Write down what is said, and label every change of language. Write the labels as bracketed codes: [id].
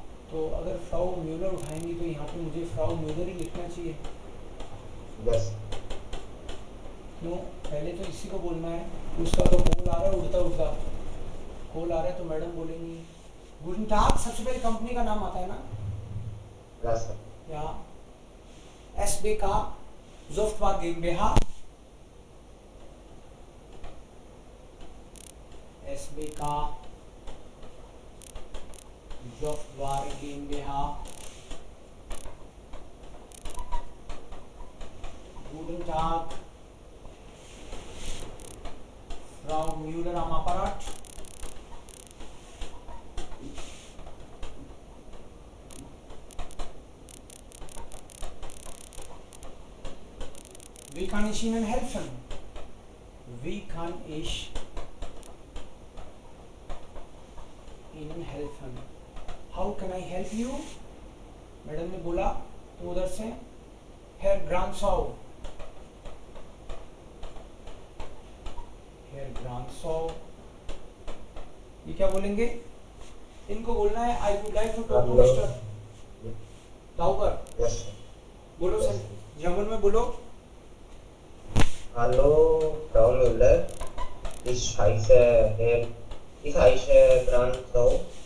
[hi] तो अगर Frau Muller उठाएंगी तो यहाँ पे मुझे फ्राउ म्यूलर ही लिखना चाहिए। [en] Yes. [hi] क्यों? पहले तो इसी को बोलना है। उसका तो कॉल आ रहा है उड़ता उड़ता कॉल आ रहा है तो मैडम बोलेंगी गुडन टाग। सबसे पहले कंपनी का नाम आता है ना, [en] Yes, sir. [hi] या SBK Software GmbH। [de] SBK Software GmbH। Guten Tag, Frau Müller am Apparat। Wie kann ich Ihnen helfen? Wie kann ich Ihnen helfen? [en] How can I help you? [hi] Madam ने बोला तो उधर से Herr Gransau। Herr Gransau ये क्या बोलेंगे? इनको बोलना है [en] I would like to talk to Hello. Mr. Tauber। Yes, sir. [hi] बोलो सर, जर्मन में बोलो। [de] Hallo, Frau Müller. Ich heiße Gransau.